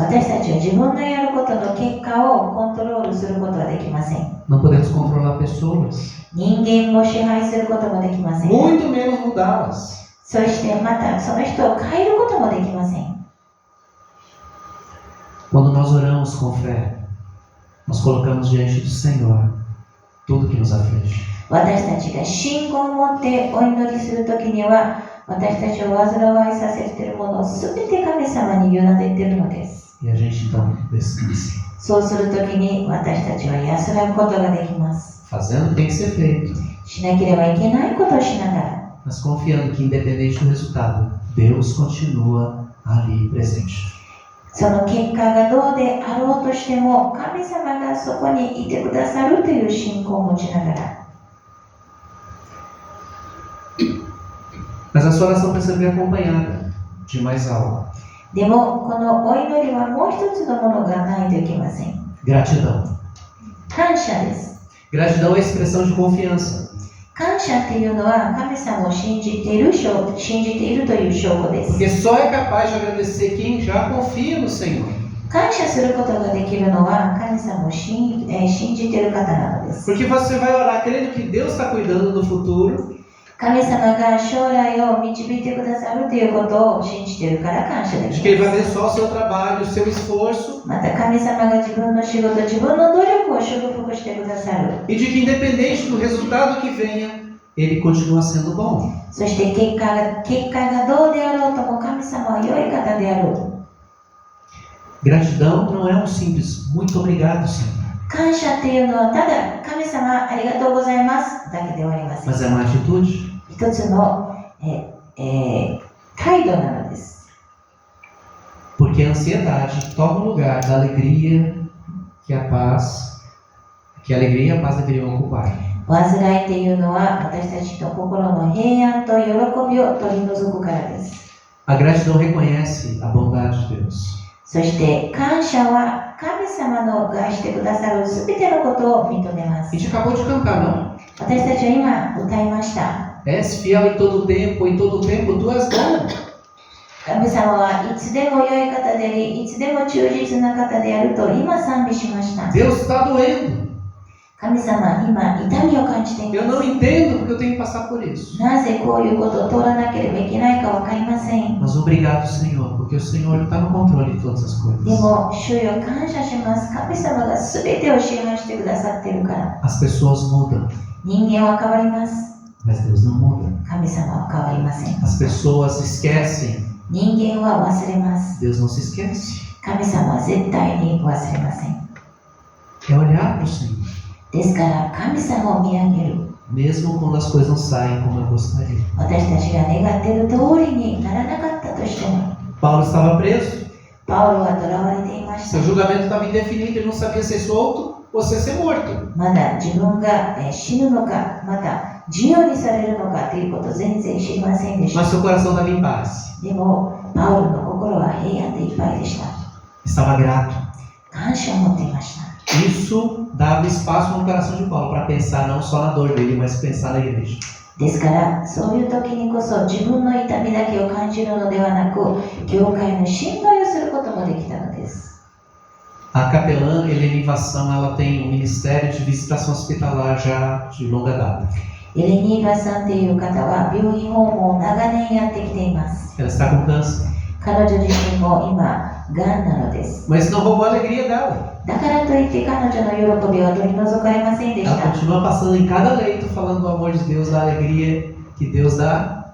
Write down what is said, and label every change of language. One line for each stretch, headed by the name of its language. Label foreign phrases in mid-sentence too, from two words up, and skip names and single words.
Japanese: 私たちは自分のやることの結果をコントロールすることはできません。
Portuguese: Não podemos controlar pessoas.
Japanese: 人間を支配することもできません。
Portuguese: Muito menos mudá-las.
Japanese: そしてまたその人を変えることもできません。
Portuguese: Quando nós oramos com fé, nós colocamos diante do Senhor tudo que nos aflige.
Japanese: 私たちが信仰を持ってお祈りするときには私たちを煩わいさせているものをすべて神様に委ねているのです。
Portuguese: E a gente então descansa.
Japanese: そうするときに私たちは安らぐことができます。
Portuguese: Fazendo o que tem que ser feito,
Japanese: しなければいけないことをしながら
Portuguese: mas confiando que independente do resultado, Deus continua ali presente.
Japanese: その結果がどうであろうとしても神様がそこにいてくださるという信仰を持ちながら
Portuguese: Mas a sua oração precisa vir acompanhada de mais algo.
Japanese: でもこのお祈りはもう一つのものがないといけません。
Portuguese: Gratidão.
Japanese: 感謝です。
Portuguese: Gratidão é a expressão de confiança.
Japanese: 感謝っていうのは神様を信じているという証拠です。
Portuguese: Porque só é capaz de agradecer quem já confia no Senhor.
Japanese: 感謝することができるのは神様を信じている方なのです。
Portuguese: Porque você vai orar crendo que Deus está cuidando do futuro.
Japanese: 神様が将来を導いてくださるということを信じているから感謝で
Portuguese: de
Japanese: き
Portuguese: que Ele
Japanese: ま
Portuguese: vai
Japanese: す。
Portuguese: abençoar o seu trabalho, o seu esforço,
Japanese: また神様が自分の仕事、自分の努力を祝福してくださる。
Portuguese: e de que independente do resultado que venha, Ele continua sendo bom.
Japanese: そして結果がどうであろうとも神様は良い方である。
Portuguese: Gratidão não é um simples muito obrigado, Senhor,
Japanese: 感謝っていうのはただ神様ありがとうございますだけではありません。
Portuguese: mas é uma atitude.
Japanese: 一つの、態度なのです。
Portuguese: Porque a ansiedade toma o lugar da alegria que a alegria e a paz deveriam ocupar.
Japanese: 煩いっていうのは私たちの心の平安と喜びを取り除くからです。
Portuguese: A gratidão reconhece a bondade de Deus.
Japanese: そして感謝は神様のがしてくださるすべてのことを認めま
Portuguese: A
Japanese: す。
Portuguese: gente acabou de cantar, não?
Japanese: 私たちは今歌いました。
Portuguese: És fiel em todo tempo, em todo tempo tu és bom.
Japanese: 神様はいつでも良い方であり、いつでも忠実な方であると今賛美しました。
Portuguese: Deus está doendo.
Japanese: 神様、今痛みを感じてい
Portuguese: Eu
Japanese: ま
Portuguese: não
Japanese: す。
Portuguese: entendo porque eu tenho que passar por isso.
Japanese: なぜこういうことを通らなければいけないかわかりません。
Portuguese: Mas obrigado, Senhor, porque o Senhor está no controle de todas as
Japanese: で
Portuguese: coisas.
Japanese: も、主よ感謝します。神様が全てを支配してくださっているから。
Portuguese: As pessoas mudam,
Japanese: 人間は変わります。
Portuguese: mas Deus não muda.
Japanese: 神様は変わりません。
Portuguese: As pessoas esquecem,
Japanese: 人間は忘れます。
Portuguese: Deus não se esquece.
Japanese: 神様は絶対に忘れません。
Portuguese: É olhar para o Senhor,
Japanese: ですから神様を見上げる。
Portuguese: mesmo quando as coisas não saem como eu gostaria.
Japanese: 私たちが願っている通りにならなかったとしても、
Portuguese: Paulo estava preso,
Japanese: パウロは囚われていました
Portuguese: seu。julgamento estava indefinido, ele não sabia ser solto ou ser morto.
Japanese: まだ自分が死ぬのか、また自由にされるのかということを全然知りませんでした。
Portuguese: Mas seu coração estava em paz,
Japanese: でも、パウロの心は平安でいっぱいでした。
Portuguese: estava grato.
Japanese: 感謝を持っていました。
Portuguese: Isso dava espaço no coração de Paulo para pensar não só na dor dele, mas pensar na igreja.
Japanese: ですから、そういう時にこそ自分の痛みだけを感じるのではなく、教会の心配をすることもできたのです。
Portuguese: A capelã Helene Vassão, ela tem um ministério de visitação hospitalar já de longa data.
Japanese: エレニーバさんという方は病院訪問を長年やってきています。
Portuguese: Ela está com câncer,
Japanese: 彼女自身も今、がんなのです。
Portuguese: mas isso não roubou a alegria dela.
Japanese: だからといって彼女の喜びは取り除かれませんでし
Portuguese: Ela
Japanese: た。
Portuguese: continua passando em cada leito falando do amor de Deus, da alegria que Deus dá.